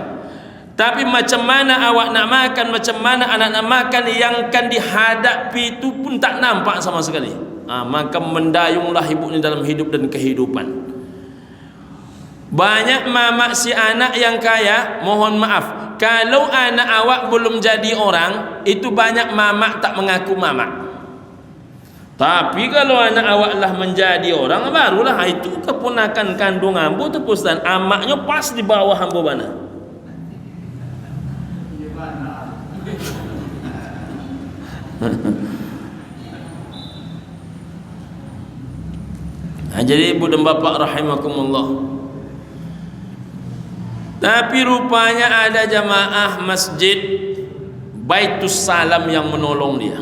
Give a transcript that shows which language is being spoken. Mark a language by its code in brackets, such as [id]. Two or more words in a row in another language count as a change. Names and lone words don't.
[ms] Tapi macam mana awak nak makan, macam mana anak nak makan, yang akan dihadapi itu pun tak nampak sama sekali. Maka mendayunglah ibu ni dalam hidup dan kehidupan. Banyak mamak si anak yang kaya, mohon maaf, kalau anak awak belum jadi orang, itu banyak mamak tak mengaku mamak. Tapi kalau anak awak lah menjadi orang, barulah itu [min] keponakan kandung ambo tu Ustaz, amaknya pas di bawah ambo mana. [id] Jadi ibu dan bapak rahimakumullah, tapi rupanya ada jamaah masjid Baitus Salam yang menolong dia.